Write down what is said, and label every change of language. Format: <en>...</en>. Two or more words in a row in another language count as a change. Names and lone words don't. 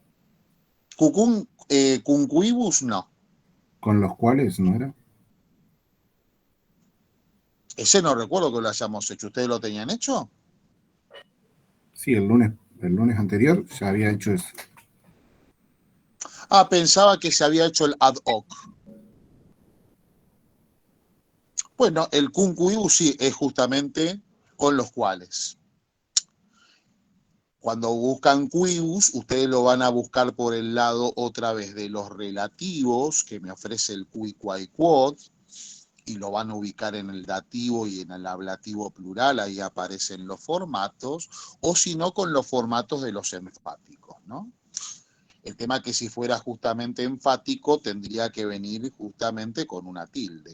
<es>Cuncuibus, no. con los cuales, ¿no era? Ese no recuerdo que lo hayamos hecho. ¿Ustedes lo tenían hecho? Sí, el lunes anterior ya había hecho eso. Ah, pensaba que se había hecho el</es> <la>ad hoc.</la> <es>Bueno, el cuncuibus sí es justamente con los cuales. Cuando buscan quibus, ustedes lo van a buscar por el lado otra vez de los relativos que me ofrece el</es> <la>qui, quai, quod,</la> <es>y lo van a ubicar en el dativo y en el ablativo plural, ahí aparecen los formatos, o si no con los formatos de los enfáticos, ¿no? El tema que si fuera justamente enfático tendría que venir justamente con una tilde.</es>